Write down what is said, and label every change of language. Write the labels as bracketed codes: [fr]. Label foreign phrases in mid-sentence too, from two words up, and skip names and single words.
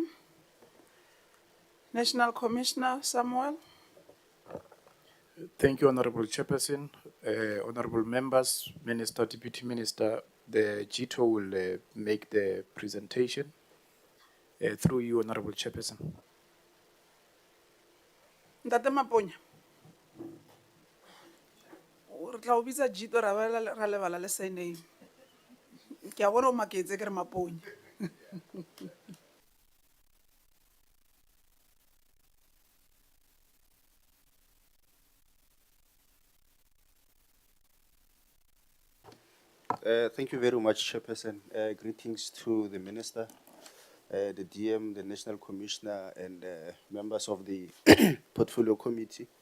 [en] National Commissioner Samuel. Thank you, Honorable Chairperson, honorable members, Minister, Deputy Minister. The GTO will make the presentation through you, Honorable Chairperson. Ntate Maponya. [nso] Re tla o bitsa Jito ra lebala le surname. Ke a bona o maketse ke re Maponya. [en] Thank you very much, Chairperson. Greetings to the Minister, the DM, the National Commissioner, and members of the Portfolio Committee.